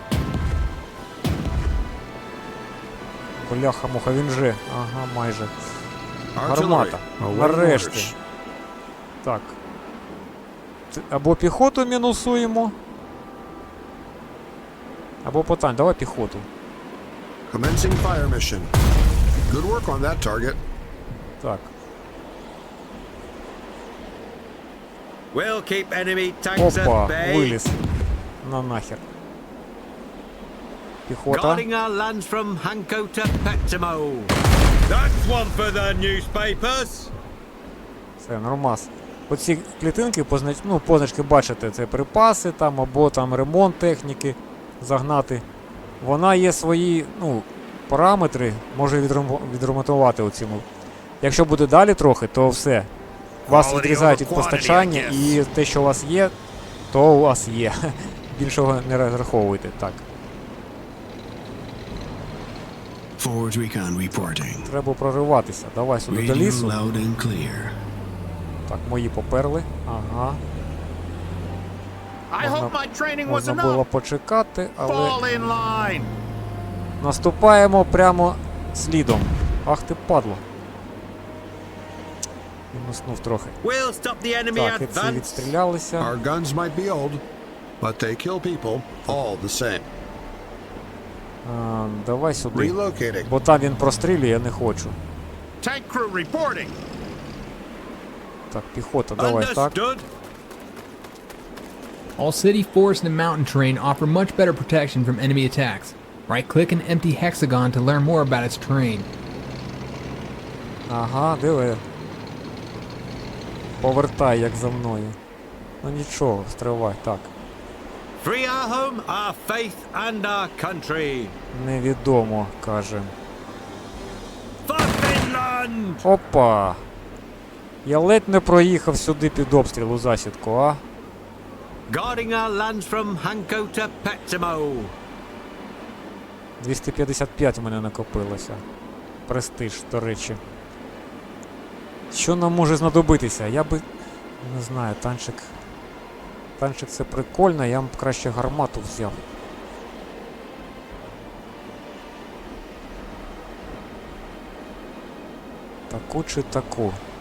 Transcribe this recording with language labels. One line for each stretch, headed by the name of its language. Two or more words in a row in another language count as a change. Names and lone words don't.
Ukrainian: Бляха-муха, він же. Ага, майже.
English: Artillery.
Ukrainian: Гармата.
English: Awaiting
Ukrainian: Нарешті.
English: orders.
Ukrainian: Так. Або піхоту мінусуємо. Або потань. Давай піхоту.
English: Commencing fire mission. Good work on that target.
Ukrainian: Так.
English: We'll keep enemy tanks at
Ukrainian: Опа,
English: bay.
Ukrainian: виліз. На нахер. Піхота.
English: Guarding our lands from Hanko to Petamo. That's one for the newspapers.
Ukrainian: Все, нормас. Оці клітинки, позначки бачите, це припаси там, або там ремонт техніки загнати. Вона є свої, параметри, може відремонтувати оцінку. Якщо буде далі трохи, то все. Вас відрізають від постачання, і те, що у вас є, то у вас є. Більшого не розраховуйте. Так.
English: Forward recon reporting.
Ukrainian: Треба прориватися. Давай сюди до
English: Radio
Ukrainian: лісу.
English: loud and clear.
Ukrainian: Так, мої поперли. Ага.
English: I hope my training was
Ukrainian: Можна було
English: enough.
Ukrainian: почекати, але
English: Fall in line.
Ukrainian: наступаємо прямо слідом. Ах ти падло. Мінуснув трохи.
English: We'll stop the enemy
Ukrainian: Так, і ці
English: advance.
Ukrainian: відстрілялися.
English: Our guns might be old, but they kill people all the same.
Ukrainian: Давай сюди.
English: Relocating.
Ukrainian: Бо там він прострілює, я не хочу.
English: Tank crew reporting.
Ukrainian: Так, піхота, давай так.
English: Understood. All city, forest, and mountain terrain offer much better protection from enemy attacks. Right-click an empty hexagon to learn more about its terrain.
Ukrainian: Ага, диви. Повертай, як за мною. Ну нічого, стривай, так.
English: Free our home, our faith and our country.
Ukrainian: Невідомо, каже.
English: For Finland!
Ukrainian: Опа! Я ледь не проїхав сюди під обстріл у засідку, а?
English: Guarding our lands from Hanko to Petsamo.
Ukrainian: 255 у мене накопилося. Престиж, до речі. Що нам може знадобитися? Я би... Не знаю, танчик... Танчик це прикольно, я б краще гармату взяв. Таку чи таку?